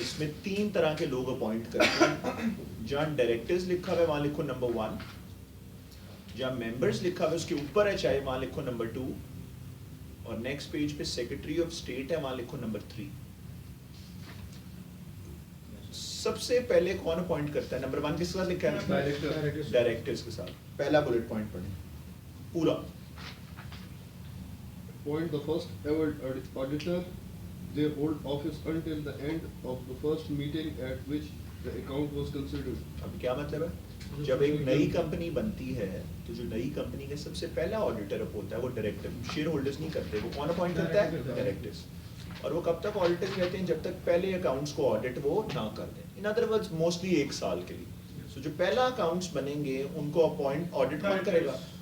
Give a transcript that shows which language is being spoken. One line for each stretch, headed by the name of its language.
Hindi: इसमें 3 तरह के लोग अपॉइंट करते हैं। जहाँ डायरेक्टर्स लिखा हुआ है वहां लिखो नंबर 1, जहाँ मेंबर्स लिखा हुआ है उसके ऊपर है चाहे वहां लिखो नंबर 2, और नेक्स्ट पेज पे सेक्रेटरी ऑफ स्टेट है वहां लिखो नंबर 3। सबसे पहले कौन अपॉइंट करता है? नंबर 1 किसके साथ लिखा है? डायरेक्टर। डायरेक्टर्स के साथ। पहला बुलेट पॉइंट पढ़ें पूरा।
English: Appoint the first ever auditor. They hold office until the end of the first meeting at which the account was considered.
Hindi: अब क्या मतलब है? जब एक नई कंपनी बनती है तो जो नई कंपनी का सबसे पहला ऑडिटर होता है वो डायरेक्टर, शेयर होल्डर्स नहीं करते, वो कौन अपॉइंट करता है? डायरेक्टर्स। और वो कब तक ऑडिटर रहते हैं? जब तक पहले अकाउंट्स को ऑडिट वो ना कर दें।
English: in other words mostly
Hindi: 1 साल के लिए। सो जो पहला अकाउंट्स बनेंगे उनको अपॉइंट ऑडिट कौन करेगा?